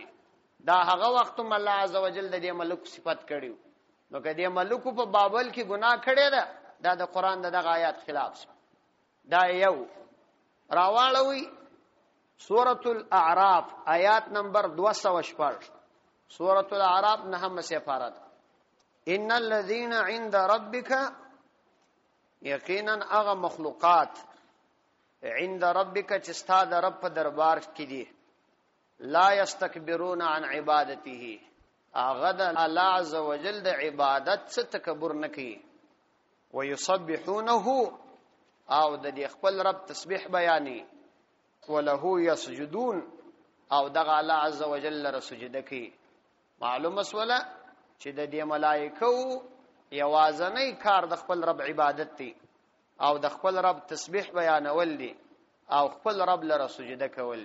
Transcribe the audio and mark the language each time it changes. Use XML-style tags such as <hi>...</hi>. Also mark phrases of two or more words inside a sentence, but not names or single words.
<ps>دا هغه وخت هم الله عزوجل د دې ملک صفات کړیو. نو کدی ملک په بابل کې ګناه کړی ده، دا د قران دغه آیات خلاف. دا یو راواړوي سورۃ الاعراف آیات نمبر 214. سورۃ الاعراف نهم سپارات.</ps> <ar>ان الذين عند ربك،</ar> <ps>یقینا هغه مخلوقات</ps> <ar>عند ربك</ar> <ps>چې ستا د رب په دربار کې دي،</ps> <ar>لا يستكبرون عن عبادته،</ar> <ps>هغه د الله عزوجل د عبادت څخه تکبر نه کوي. ويسبحونه، او د خپل رب تسبیح بیانې.</ps> <ar>وله يسجدون،</ar> <ps>او دغه الله عزوجل لره سجده کوي. معلومه سوله چې د دې ملائکه یوازنی کار د خپل رب عبادت دی، او د خپل رب تسبیح بیانول دي، او خپل رب لره سجده کول.</ps>